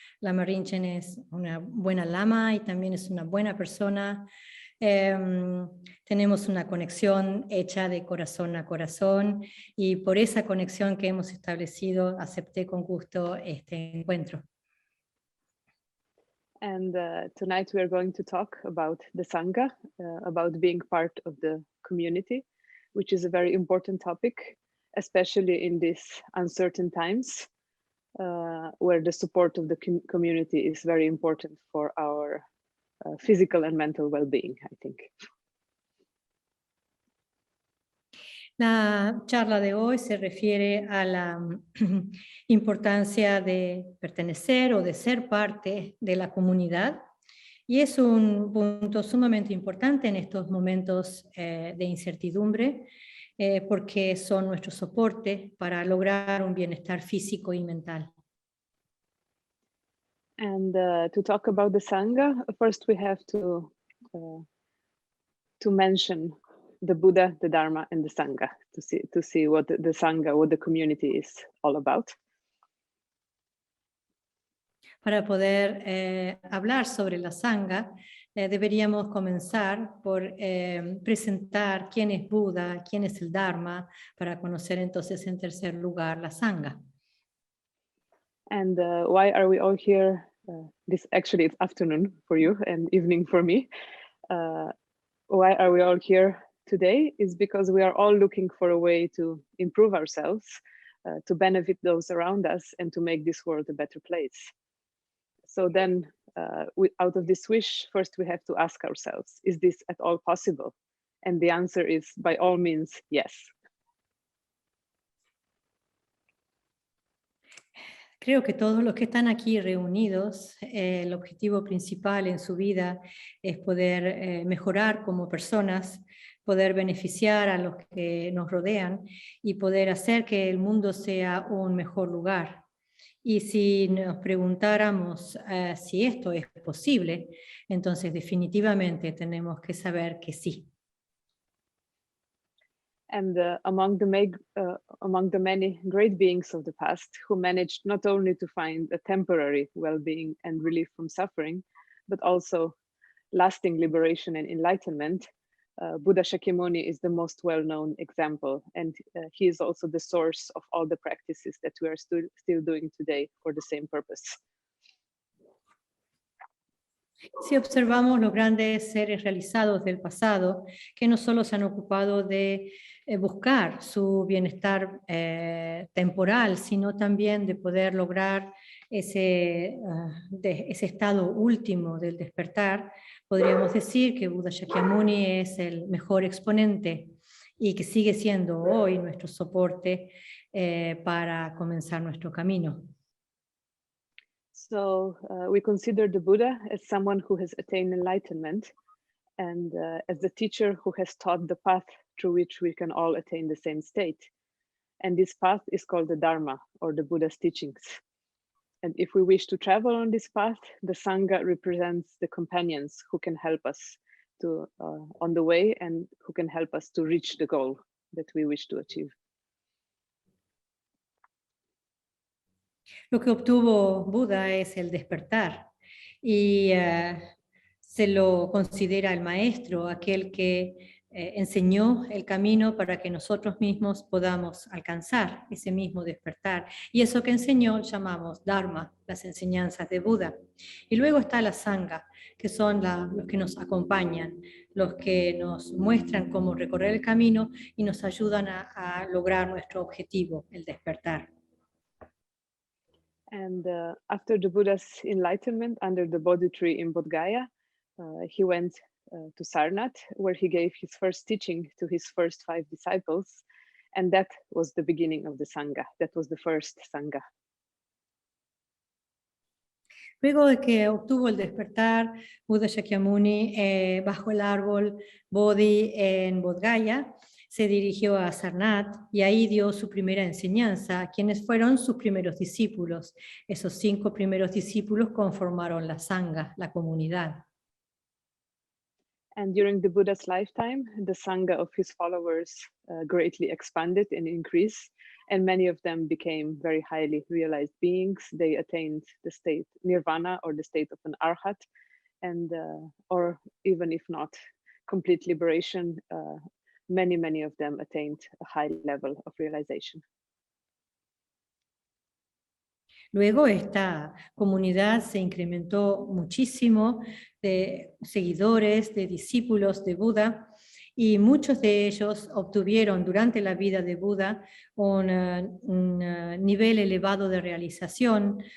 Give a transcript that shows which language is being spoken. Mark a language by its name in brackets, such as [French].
[Spanish] Lama Rinchen es una buena lama y también es una buena persona. Tenemos una conexión hecha de corazón a corazón y por esa conexión que hemos establecido acepté con gusto este encuentro. [English] And tonight we are going to talk about the Sangha, about being part of the community, which is a very important topic, especially in these uncertain times, where the support of the community is very important for our physical and mental well-being, I think. [Spanish] La charla de hoy se refiere a la importancia de pertenecer o de ser parte de la comunidad y es un punto sumamente importante en estos momentos de incertidumbre porque son nuestro soporte para lograr un bienestar físico y mental. [English] And to talk about the Sangha, first we have to mention the Buddha, the Dharma, and the Sangha to see what the Sangha, what the community is all about. [Spanish] Para poder hablar sobre la Sangha, deberíamos comenzar por presentar quién es Buda, quién es el Dharma, para conocer entonces en tercer lugar la Sangha. [English] And why are we all here? Actually it's afternoon for you and evening for me. Why are we all here today is because we are all looking for a way to improve ourselves, to benefit those around us and to make this world a better place. So then out of this wish, first we have to ask ourselves, is this at all possible? And the answer is by all means, yes. [Spanish] Creo que todos los que están aquí reunidos, el objetivo principal en su vida es poder mejorar como personas, poder beneficiar a los que nos rodean y poder hacer que el mundo sea un mejor lugar. Y si nos preguntáramos si esto es posible, entonces definitivamente tenemos que saber que sí. [English] And among the many great beings of the past who managed not only to find a temporary well-being and relief from suffering, but also lasting liberation and enlightenment, Buddha Shakyamuni is the most well-known example, and he is also the source of all the practices that we are still doing today for the same purpose. [Spanish] Si observamos los grandes seres realizados del pasado, que no solo se han ocupado de buscar su bienestar temporal, sino también de poder lograr ese estado último del despertar, podríamos decir que Buda Shakyamuni es el mejor exponente y que sigue siendo hoy nuestro soporte para comenzar nuestro camino. [English] So we consider the Buddha as someone who has attained enlightenment, and as the teacher who has taught the path through which we can all attain the same state. And this path is called the Dharma, or the Buddha's teachings. And if we wish to travel on this path, the Sangha represents the companions who can help us to on the way and who can help us to reach the goal that we wish to achieve. [Spanish] Lo que obtuvo Buda es el despertar y se lo considera el maestro, aquel que enseñó el camino para que nosotros mismos podamos alcanzar ese mismo despertar. Y eso que enseñó llamamos Dharma, las enseñanzas de Buda. Y luego está la Sangha, que son los que nos acompañan, los que nos muestran cómo recorrer el camino y nos ayudan a lograr nuestro objetivo, el despertar. [English] And after the Buddha's enlightenment under the Bodhi tree in Bodh Gaya, he went to Sarnath, where he gave his first teaching to his first 5 disciples. And that was the beginning of the Sangha. That was the first Sangha. [Spanish] Luego de que obtuvo el despertar, Buda Shakyamuni, bajo el árbol Bodhi en Bodh Gaya, se dirigió a Sarnath y ahí dio su primera enseñanza a quienes fueron sus primeros discípulos. Esos 5 primeros discípulos conformaron la Sangha, la comunidad. [English] And during the Buddha's lifetime, the Sangha of his followers greatly expanded and increased, and many of them became very highly realized beings. They attained the state nirvana, or the state of an arhat, and or even if not complete liberation, many of them attained a high level of realization. [Spanish] Luego esta comunidad se incrementó muchísimo de seguidores, de discípulos de Buda, y muchos de ellos obtuvieron durante la vida de Buda un nivel elevado de realización.